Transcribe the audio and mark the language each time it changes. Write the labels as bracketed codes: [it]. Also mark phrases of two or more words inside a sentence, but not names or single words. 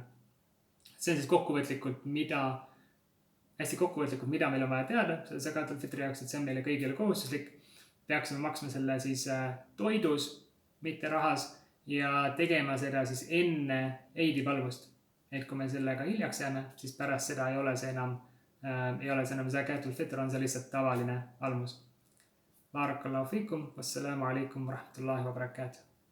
[et] See on siis hästi kokkuvõtlikult, mida meil on vaja teada Zakat al-Fitri jaoks, et see on meile kõigile kohustuslik. Peaksime maksma selle siis toidus, mitte rahas, ja tegema seda siis enne eidipalvust. Et kui me sellega hiljaks jääme, siis pärast seda ei ole see enam Zakat al-Fitr, on see lihtsalt tavaline almus. [ar] بارك الله فيكم، والسلام عليكم ورحمة الله وبركاته.